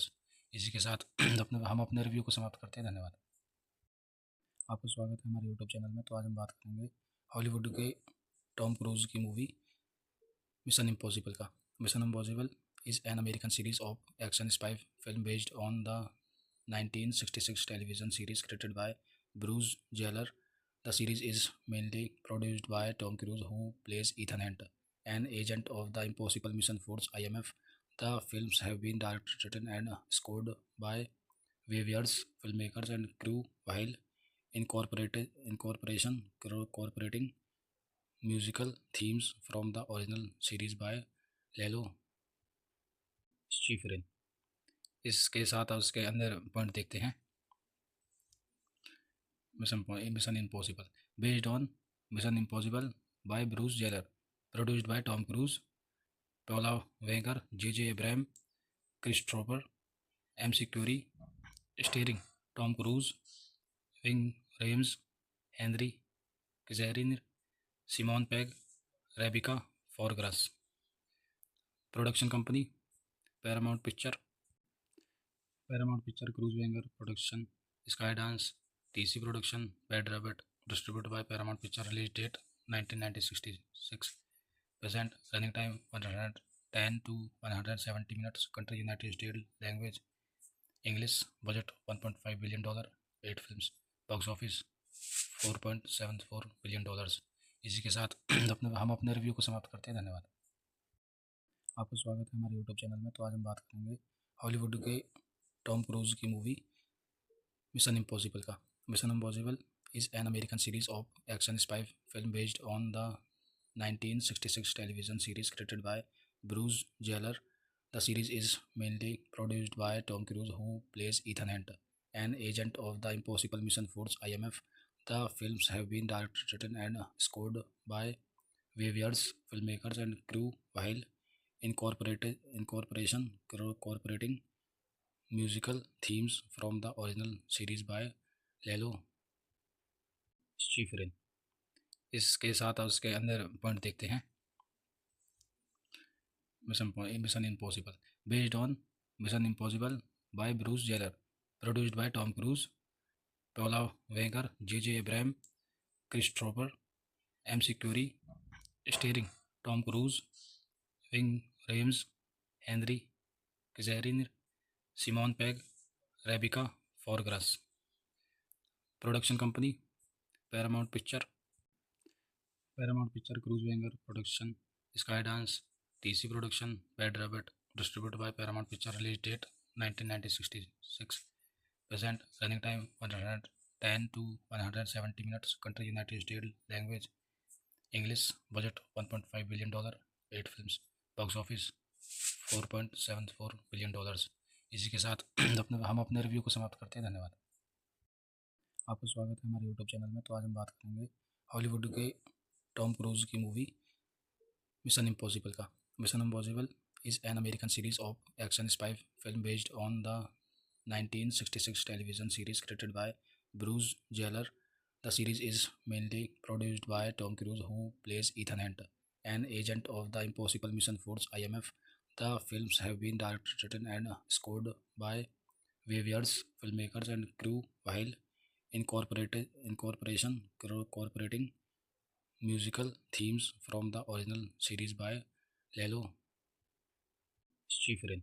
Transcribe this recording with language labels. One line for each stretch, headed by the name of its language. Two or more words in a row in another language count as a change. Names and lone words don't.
Hindi: इसी के साथ हम अपने रिव्यू को समाप्त करते हैं। धन्यवाद। आपका स्वागत है हमारे यूट्यूब चैनल में। तो आज हम बात करेंगे हॉलीवुड के टॉम क्रूज की मूवी मिशन इम्पॉसिबल का।
English: मिशन इम्पॉसिबल is an American series of action spy film based on the 1966 television series created by Bruce Geller. The series is mainly produced by Tom Cruise, who plays Ethan Hunt, an agent of the Impossible Mission Force (IMF). The films have been directed, written, and scored by various filmmakers and crew, while incorporating musical themes from the original series by Lalo Schifrin।
Hindi: इसके साथ उसके अंदर पॉइंट देखते हैं।
English: Mission Impossible based on Mission Impossible by Bruce Geller, produced by Tom Cruise, Paula Wegar, J Abraham, Christopher M Curie, starring Tom Cruise, Wing Rames, Henry Kijairin, Simon Pag, Rebika Forgras. Production company Paramount Picture, Cruise Wenger Production, Skydance, TC Production, Bad Rabbit, distributed by Paramount Picture. Release date 1966। Present running time 110 to 170 minutes. Country United States. Language English. Budget $1.5 billion. 8 films. Box office $4.74 billion.
Hindi: इसी के साथ हम अपने रिव्यू को समाप्त करते हैं। धन्यवाद। आपका स्वागत है हमारे यूट्यूब चैनल में। तो आज हम बात करेंगे हॉलीवुड के टॉम क्रूज की मूवी मिशन इम्पॉसिबल का।
English: मिशन इम्पॉसिबल is an American series of action spy film based on the 1966 television series created by Bruce Geller. The series is mainly produced by Tom Cruise, who plays Ethan Hunt, an agent of the Impossible Mission Force (IMF). The films have been directed, written, and scored by various filmmakers and crew, while incorporating musical themes from the original series by Lalo Schifrin।
Hindi: इसके साथ उसके अंदर पॉइंट देखते हैं।
English: Mission Impossible based on Mission Impossible by Bruce Geller, produced by Tom Cruise, Paula Wegar, J Abraham, Christopher M Curie, starring Tom Cruise, Wing Rames, Henry Kijairin, Simon Pag, Rebika Forgras. Production company Paramount Picture, Cruise Wenger Production, Skydance, TC Production, Bad Rabbit, distributed by Paramount Picture. Release date 1966। Present running time 110 to 170 minutes. Country United States. Language English. Budget $1.5 billion. 8 films. Box office $4.74 billion.
Hindi: इसी के साथ हम अपने रिव्यू को समाप्त करते हैं। धन्यवाद। आपका स्वागत है हमारे यूट्यूब चैनल में। तो आज हम बात करेंगे हॉलीवुड के टॉम क्रूज की मूवी मिशन इम्पॉसिबल का।
English: Mission Impossible is an American series of action spy film based on the 1966 television series created by Bruce Geller. The series is mainly produced by Tom Cruise, who plays Ethan Hunt, an agent of the Impossible Mission Force (IMF). The films have been directed, written, and scored by various filmmakers and crew, while incorporating musical themes from the original series by Lalo Schifrin.